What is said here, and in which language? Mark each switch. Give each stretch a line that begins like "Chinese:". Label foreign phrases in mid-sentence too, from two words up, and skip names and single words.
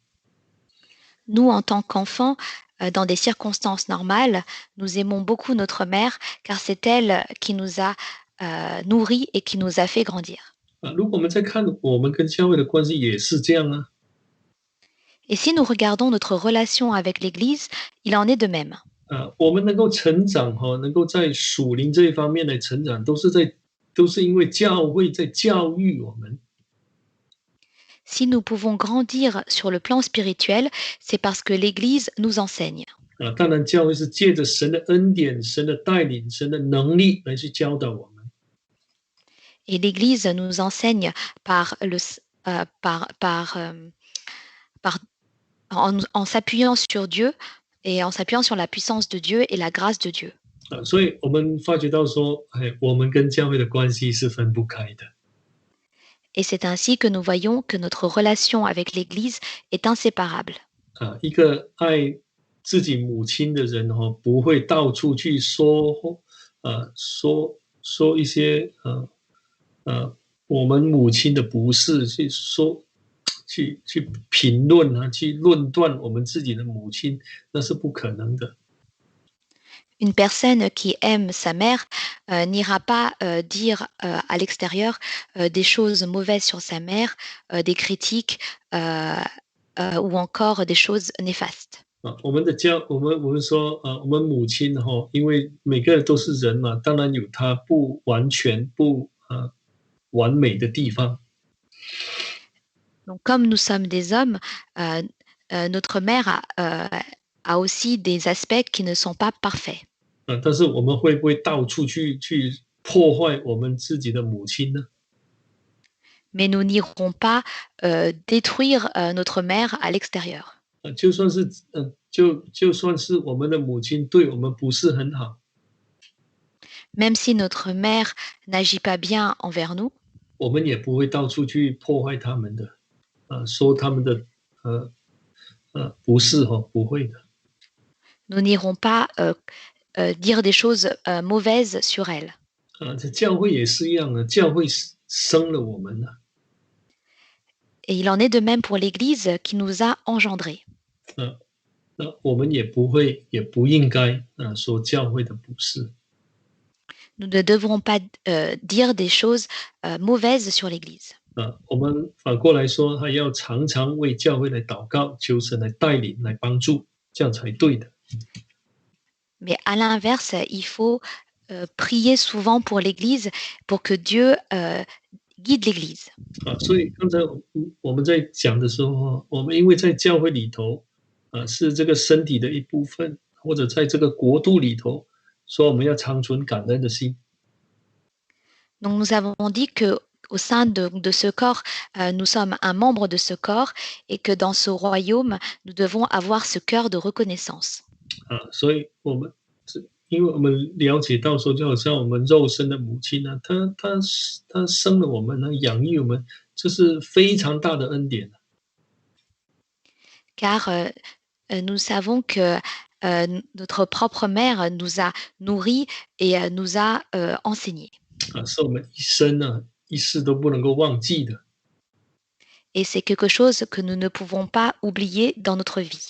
French: Nous, en tant qu'enfants, dans des circonstances normales, nous aimons beaucoup notre mère, car c'est elle qui nous a nourris et qui nous a fait grandir.
Chinese: 如果我们在看我们跟教会的关系，也是这样啊。
French: Et si nous regardons notre relation avec l'Église, il en est de même.
Chinese: 我们能够成长能够在属灵这一方面的成长，都是因为教会在教育我们。
French: Si nous pouvons grandir sur le plan spirituel, c'est parce que l'Église nous enseigne.
Chinese: 当然，教会是借着神的恩典、神的带领、神的能力来去教导我们。
French: Et l'Église nous enseigne en s'appuyant sur Dieu et en s'appuyant sur la puissance de Dieu et la grâce de Dieu.
Chinese: 所以我们发觉到说，我们跟教会的关系是分不开的。
French: Et c'est ainsi que nous voyons que notre relation avec l'Église est inséparable.
Chinese: 一个爱自己母亲的人不会到处去说一些我们母亲的不是，去评论去论断我们自己的母亲，那是不可能的。
French: Une personne qui aime sa mère n'ira pas dire à l'extérieur des choses mauvaises sur sa mère, des critiques ou encore des choses néfastes.
Chinese: 我们母亲哈，因为每个人都是人嘛，当然有他不完全、不完美的地方。
French: Donc, comme nous sommes des hommes, euh, notre mère a aussi des aspects qui ne sont pas parfaits.
Chinese: 但是我们会不会到处去破坏我们自己的母亲呢？
French: Mais nous n'irons pas détruire notre mère à l'extérieur.
Chinese: 就算是就算是我们的母亲对我们不是很好，
French: Même si notre mère n'agit pas bien envers nous,
Chinese: 我们也不会到处去破坏他们的，说他们的呃不是哈，不会的。
French: nous n'irons pas dire des choses mauvaises sur elle.
Chinese: 这教会也是一样的，教会生了我们了。
French: Et il en est de même pour l'Église qui nous a engendrés.
Chinese: 那我们也不会，也不应该说教会的不是。
French: Nous ne devrons pas dire des choses mauvaises sur l'Église.
Chinese: 我们反过来说，还要常常为教会来祷告，求神来带领、来帮助，这样才对的。
French: Mais à l'inverse, il faut prier souvent pour l'Église, pour que Dieu guide l'Église.
Chinese: 所以刚才我们在讲的时候，我们因为在教会里头，是这个身体的一部分，或者在这个国度里头，说我们要长存感恩的心。
French: Donc nous avons dit que au sein de ce corps, nous sommes un membre de ce corps et que dans ce royaume, nous devons avoir ce cœur de reconnaissance.
Chinese: 所以我们因为我们了解到说，就好像我们肉身的母亲呢，她生了我们呢，养育我们，这是非常大的恩典。
French: Car nous savons que notre propre mère nous a nourris et nous a enseignés.
Chinese: 是我们一生呢一世都不能够忘记的。
French: Et c'est quelque chose que nous ne pouvons pas oublier dans notre vie.